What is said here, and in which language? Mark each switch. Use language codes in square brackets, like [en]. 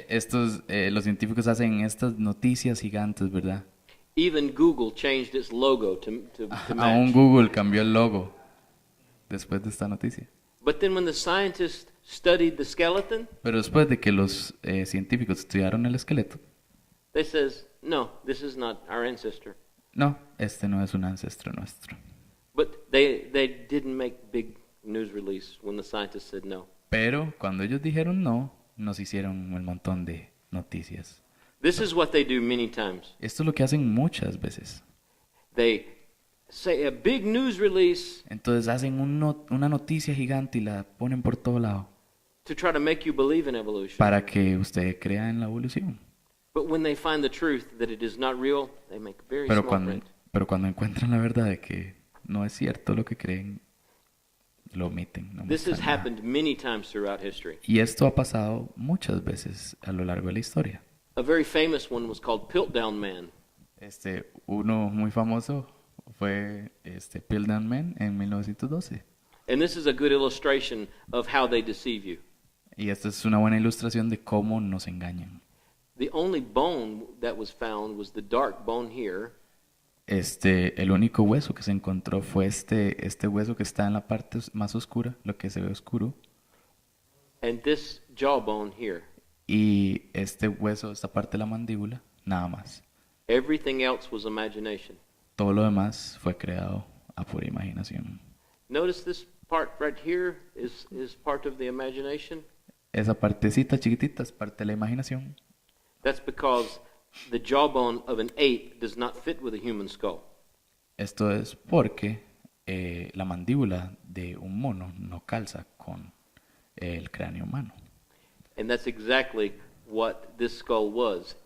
[es] Los científicos hacen estas noticias gigantes, ¿verdad? [en] Even Google changed its logo to [es] Aún [en] match. [es] Google cambió el logo después de esta noticia. [en] But then when the scientists studied the skeleton, [es] Pero después de que los científicos estudiaron el esqueleto, [en] they says, no, this is not our ancestor. [es] no, este no es un ancestro nuestro. [en] But they didn't make big news release when the scientists said no. [es] Pero cuando ellos dijeron no, nos hicieron un montón de noticias. [en] This is what they do many times. [es] Esto es lo que hacen muchas veces. [en] They say a big news release [es] Entonces hacen una noticia gigante y la ponen por todo lado [en] to try to make you believe in evolution. [es] para que usted crea en la evolución. [en] But when they find the truth that it is not real, they make very [es] Pero [en] small print. [es] cuando encuentran la verdad de que no es cierto lo que creen, lo omiten. No [en] This has [es] muestran nada. [en] happened many times throughout history. [es] Y esto ha pasado muchas veces a lo largo de la historia. [en] A very famous one was called Piltdown Man. [es] Uno muy famoso fue Piltdown Man en 1912. [en] And this is a good illustration of how they deceive you. [es] Y esta es una buena ilustración de cómo nos engañan. [en] The only bone that was found was the dark bone here, [es] El único hueso que se encontró fue este hueso que está en la parte más oscura, lo que se ve oscuro, [en] and this jawbone here. [es] y este hueso, esta parte de la mandíbula, nada más. [en] Everything else was imagination. [es] Todo lo demás fue creado a pura imaginación. [en] Notice this part right here is part of the imagination. [es] Esa partecita chiquitita es parte de la imaginación. [en] That's because the jawbone of an ape does not fit with a human skull. [es] Esto es porque la mandíbula de un mono no calza con el cráneo humano. [en] And that's exactly what this skull was.